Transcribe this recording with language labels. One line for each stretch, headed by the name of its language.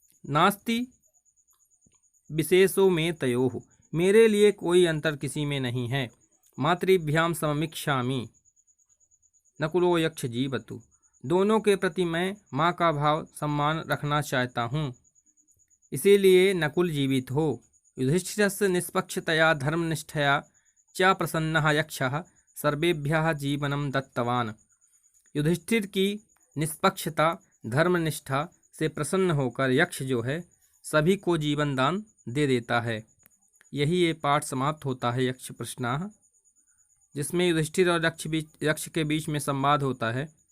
Sanskrit: नास्ति विशेषो में तयोः,
Hindi: मेरे लिए कोई अंतर किसी में नहीं है।
Sanskrit: मातृभ्याम समीक्षामि नकुलो यक्ष जीवतु,
Hindi: दोनों के प्रति मैं माँ का भाव सम्मान रखना चाहता हूँ, इसीलिए नकुल जीवित हो।
Sanskrit: युधिष्ठिरस्य निष्पक्षतया धर्मनिष्ठया च प्रसन्नः यक्षः सर्वेभ्यः जीवनं दत्तवान्।
Hindi: युधिष्ठिर की निष्पक्षता धर्मनिष्ठा से प्रसन्न होकर यक्ष जो है सभी को जीवन दान दे देता है। यही ये पाठ समाप्त होता है यक्ष प्रश्नाः, जिसमें युधिष्ठिर और यक्ष के बीच में संवाद होता है।